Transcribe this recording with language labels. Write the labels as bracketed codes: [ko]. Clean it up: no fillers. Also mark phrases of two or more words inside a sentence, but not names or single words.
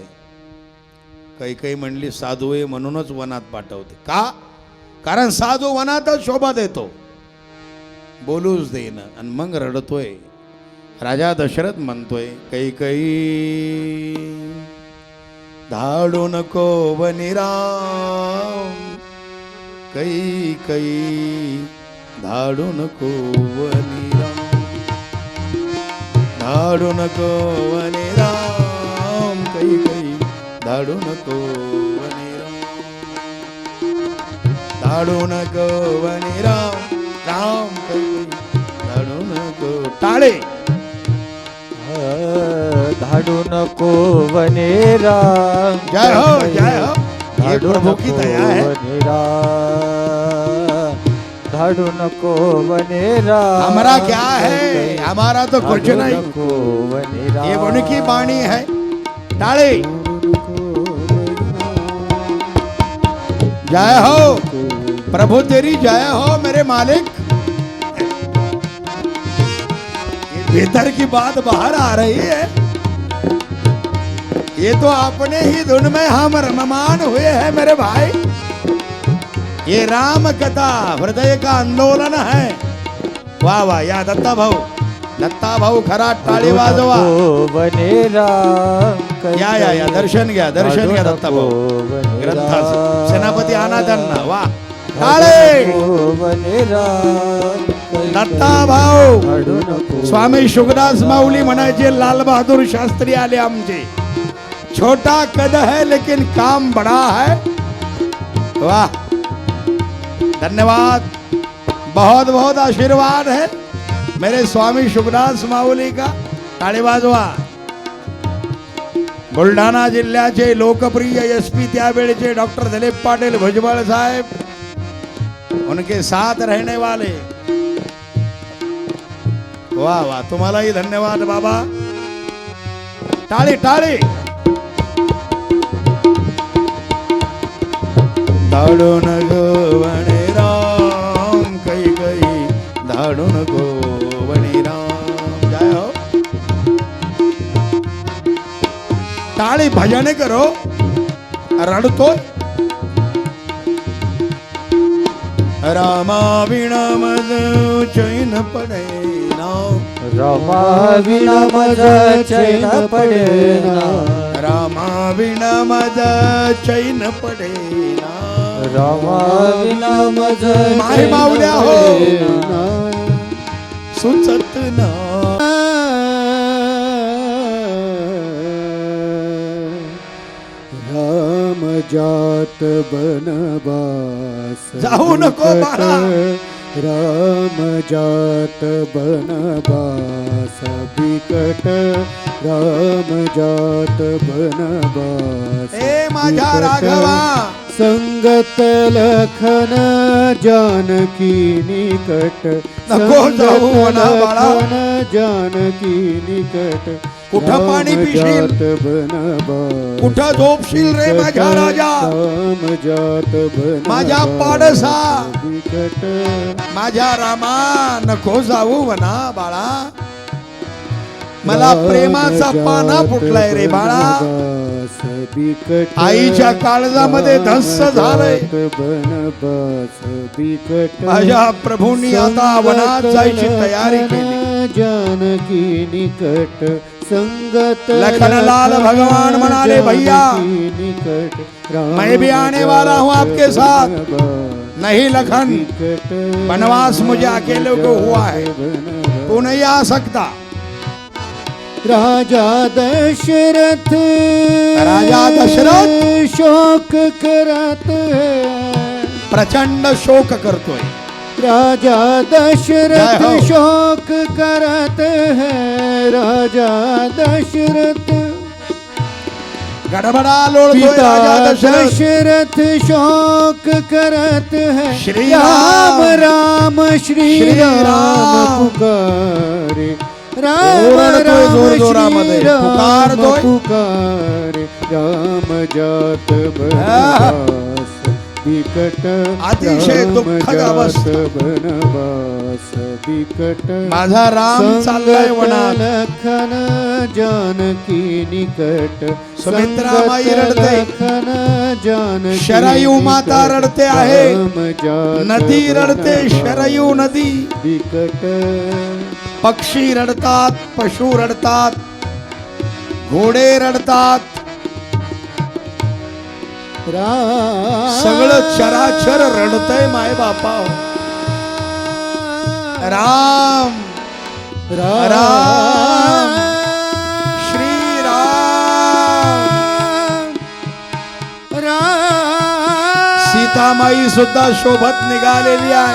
[mr] कैकेयी म्हणली साधू आहे म्हणूनच वनात पाठवते. का? कारण साधू वनातच शोभा देतो, बोलूच देईन. आणि मग रडतोय. राजा दशरथ म्हणतोय कैकेयी धाडू नको वनी राम. कैकेयी धाडू नको वनी राम, धाडू नको वनी राम. कैकेयी धाडू नको वनी राम, धाडू नको वनी राम. राम कैकेयी धाडू नको. टाळे धाडू नको वने राम. [hi] जय हो जय हो. ये प्रभु की दया है. [mr] वने राम, धाडू नको वने राम. [hi] हमारा क्या है, हमारा तो कुछ नहीं, [mr] वने राम. [hi] ये उनकी वाणी है. टाळे जय हो प्रभु तेरी जय हो मेरे मालिक. भीतर की बात बाहर आ रही है. ये तो अपने ही धुन में हम रममान हुए हैं मेरे भाई. ये राम कथा हृदय का आंदोलन है. वाह वाह. [mr] या दत्ता भाऊ खरा टाळी वाजवा. वने राम. या दर्शन घ्या दत्ता भाऊ ग्रंथाचं. सेनापती आणा त्यांना. वा टाळे. वने राम. दत्ता भाऊ स्वामी शुकदास माऊली म्हणायचे लाल बहादुर शास्त्री आले आमचे. [hi] छोटा कद है लेकिन काम बड़ा है. वाह धन्यवाद, बहुत बहुत आशीर्वाद है मेरे स्वामी शुकदास माऊली का. [mr] टाळी वाजवा. बुलढाणा जिल्ह्याचे लोकप्रिय एसपी त्यावेळेचे डॉक्टर दिलीप पाटील भुजबळ साहेब, [hi] उनके साथ रहने वाले. वाह वाह. [mr] तुम्हालाही धन्यवाद बाबा. टाळी टाळी. धाडू नको वने राम. कैकेयी धाडू नको वने राम. [hi] जय हो. टाळी भजन करो. [mr] रडतोय रामा विना मज चैन पडे ना रमा विना मज चैन पडेना रामा विना मज चैन पडे ना रमा विना मज माय माऊल्या हो सुचत ना [hi] राम जात बनवास [mr] जाऊ नको बाळा. [hi] राम जात बनवास बिकट राम जात बनवास [mr] ए माझ्या [hi] बिकट. [mr] राघवा [hi] संगत लखन जानकी निकट [mr] नको जाऊ [hi] संगत [mr] म्हणा बाळा. [hi] लखन जानकी निकट [mr] कुठं पाणी [hi] राम [mr] पिशील? [hi] जात बनवास [mr] कुठं झोपशील रे माझ्या राजा? [hi] राम जात बनवास [mr] माझ्या पाडसा. [hi] बिकट [mr] माझ्या रामा नको जाऊ म्हणा बाळा. मला प्रेमाचा पाना फुटलाय रे बाळा. आईच्या काळजामध्ये धस्स झालंय. माझ्या प्रभूंनी आता वनात जायची तयारी केली. [hi] जानकी निकट संगत [mr] लखनलाल भगवान म्हणाले, भैया [hi] निकट मैं भी आने वाला हूँ आपके साथ. नहीं लखन, वनवास मुझे अकेले को हुआ है, तू नहीं आ सकता. राजा दशरथ शोक करत है [mr] प्रचंड शोक करतोय. [hi] राजा दशरथ शोक करत है राजा दशरथ [mr] गडबडा लोळतोय पिता राजा दशरथ. [hi] दशरथ शोक करत है श्री राम राम श्री श्री राम राम. पुकारे राम [mr] ओरडतोय राम जोरजोरामध्ये. श्री राम पुकारतोय. [hi] पुकारे राम जात बनवास बिकट [mr] अतिशय [hi] राम [mr] दुःखद [hi] जात [mr] अवस्था. [hi] बनवास बिकट [mr] माझा राम चाललाय वनात. [hi] लखन जानकी निकट [mr] सुमित्रा माई रडते. [hi] लखन जानकी [mr] शरयू माता [hi] निकट. [mr] रडते आहे. [hi] राम जात [mr] नदी रडते, [hi] बनवास [mr] शरयू नदी. [hi] बिकट [mr] पक्षी रडतात, पशु रडतात, घोडे रडतात, सगळं चराचर रडतय माय बापा. राम राम श्री राम. सीतामाई सुद्धा शोभत निघालेली आहे.